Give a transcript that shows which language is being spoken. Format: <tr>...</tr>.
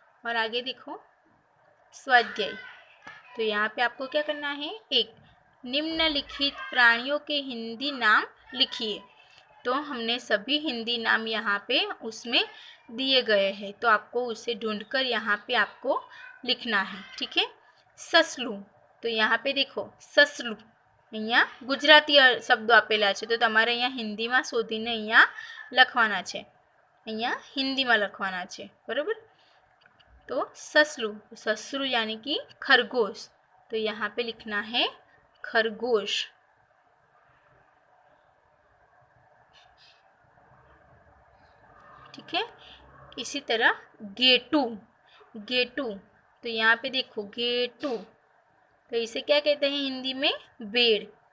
<hi>और आगे देखो स्वाध्याय, तो यहाँ पे आपको क्या करना है, एक, निम्नलिखित प्राणियों के हिंदी नाम लिखिए। तो हमने सभी हिंदी नाम यहाँ पे उसमें दिए गए हैं, तो आपको उसे ढूंढकर यहाँ पे आपको लिखना है। ठीक है, ससलू, तो यहाँ पे देखो ससलू,</hi> <gu>અહીંયા ગુજરાતી શબ્દો આપેલા છે, તો તમારે અહીંયા હિન્દીમાં શોધીને અહીંયા લખવાના છે, અહીંયા હિન્દીમાં લખવાના છે, બરાબર।</gu> <hi>तो ससलू, ससलू यानी कि खरगोश, तो यहाँ पे लिखना है खरगोश। ठीक है, इसी तरह गेटू, गेटू, तो यहाँ पे देखो गेटू, तो इसे क्या कहते हैं हिंदी में, भेड़।</hi>